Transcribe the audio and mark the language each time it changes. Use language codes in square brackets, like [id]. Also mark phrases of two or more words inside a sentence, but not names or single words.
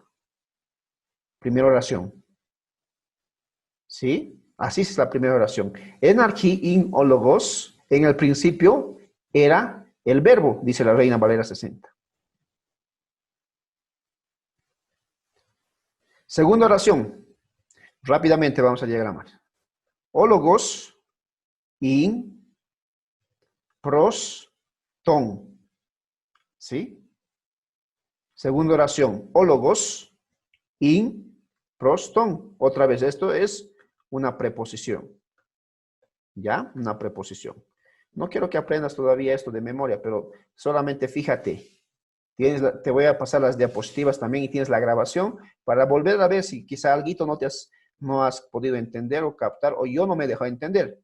[es] Primera oración. ¿Sí? Así es la primera oración. [el] Ἐν ἀρχῇ, ἦν ὁ λόγος, [es] en el principio era el verbo, dice la Reina Valera 60. Segunda oración. Rápidamente vamos a diagramar. [el] Ὁ λόγος, ἦν, πρὸς, ton. [es] ¿Sí? Segunda oración. [el] Ὁ λόγος, ἦν, πρὸς, ton. [es] Otra vez, esto es una preposición. ¿Ya? Una preposición. No quiero que aprendas todavía esto de memoria, pero solamente fíjate. Te voy a pasar las diapositivas también y tienes la grabación para volver a ver si quizá algo no has podido entender o captar o yo no me dejo entender.